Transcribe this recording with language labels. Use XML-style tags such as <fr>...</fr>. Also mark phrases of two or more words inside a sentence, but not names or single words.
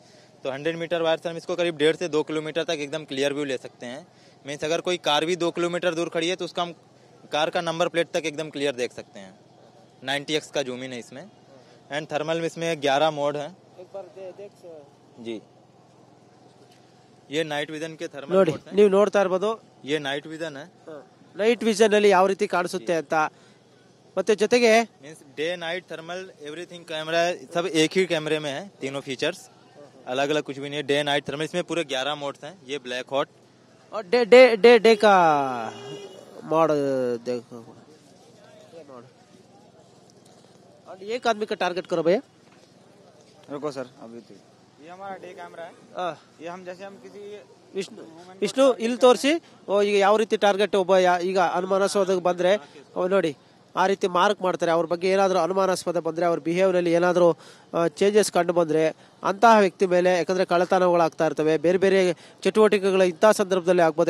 <hi>तो 100 मीटर वायर से हम इसको करीब 1.5 से 2 किलोमीटर तक एकदम</hi> <en>clear view</en> <hi>ले सकते हैं. मीन्स अगर कोई कार भी 2 किलोमीटर दूर खड़ी है तो उसका हम कार का</hi> <en>number plate</en> <hi>तक एकदम क्लियर देख सकते हैं. 90x का</hi> <en>zoom in</en> <hi>है इसमें.</hi> <en>and thermal</en> <hi>में इसमें 11 मोड है. एक बार देख जी. ये</hi> <en>night vision</en> <hi>के</hi> <en>thermal mode</en> <hi>है.</hi> <kn>ನೀವು ನೋಡ್ತಾ ಇರಬಹುದು,</kn> <hi>ये</hi> <en>night vision</en> <hi>है.</hi> <en>night vision</en> <kn>ಅಲ್ಲಿ ಯಾವ ರೀತಿ ಕಾಣಿಸುತ್ತೆ ಅಂತ. ಮತ್ತೆ ಜೊತೆಗೆ</kn> <en>means day night thermal everything camera</en> <hi>सब एक ही कैमरे में है. तीनों फीचर्स अलग अलग कुछ भी नहीं है.</hi> <en>day night thermal</en> <hi>इसमें पूरे 11 मोड्स हैं. ये</hi> <en>black hot</en> <hi>और डे डे डे डे का मोड देखो. और एक आदमी का टारगेट करो भैया. रुको सर, अभी तो ये हमारा</hi> <en>day camera</en> <hi>है. ये हम जैसे हम किसी</hi> <kn>ವಿಷ್ಣು ಇಲ್ಲಿ ತೋರಿಸಿ. ಈಗ ಯಾವ ರೀತಿ ಟಾರ್ಗೆಟ್ ಒಬ್ಬ ಈಗ ಅನುಮಾನಾಸ್ಪದ ಬಂದ್ರೆ ನೋಡಿ ಆ ರೀತಿ ಮಾರ್ಕ್ ಮಾಡ್ತಾರೆ. ಅವ್ರ ಬಗ್ಗೆ ಏನಾದರೂ ಅನುಮಾನಾಸ್ಪದ ಬಂದ್ರೆ, ಅವ್ರ ಬಿಹೇವ್ನಲ್ಲಿ ಏನಾದರೂ ಚೇಂಜಸ್ ಕಂಡು ಬಂದ್ರೆ ಅಂತಹ ವ್ಯಕ್ತಿ ಮೇಲೆ, ಯಾಕಂದ್ರೆ ಕಳ್ಳತನಗಳಾಗ್ತಾ ಇರ್ತವೆ, ಬೇರೆ ಬೇರೆ ಚಟುವಟಿಕೆಗಳು ಇಂತಹ ಸಂದರ್ಭದಲ್ಲಿ ಆಗ್ಬೋದು.</kn>